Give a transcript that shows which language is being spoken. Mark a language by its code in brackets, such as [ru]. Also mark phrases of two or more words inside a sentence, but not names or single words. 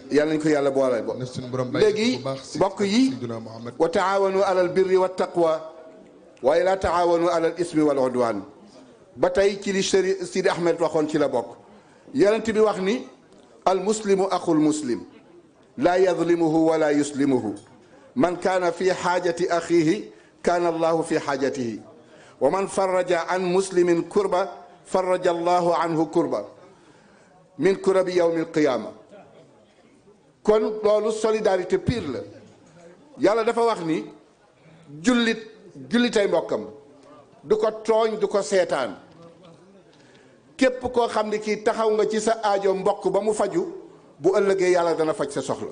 [wo] yàlla nañ ko yàlla boole bo. léegi mbokk yi [ar] وتعاونوا على البر والتقوى [wo] waaye [ar] لا تعاونوا على الإثم والعدوان [wo] ba tey ci li Sidi Ahmed waxoon ci la bokk. yonent bi wax ni [ar] المسلم أخو المسلم لا يظلمه ولا يسلمه من كان في حاجة أخيه كان الله في حاجته ومن فرج عن مسلم كربة فرج الله عنه كربة من كرب يوم القيامة. [wo] kon loolu solidarité pire la. yàlla dafa wax ni jullitay mbokkam du ko tooñ du ko seetaan képp koo xam ne kii taxaw nga ci sa aajo mbokk ba mu faju bu ëllëgee yàlla dana faj sa soxla.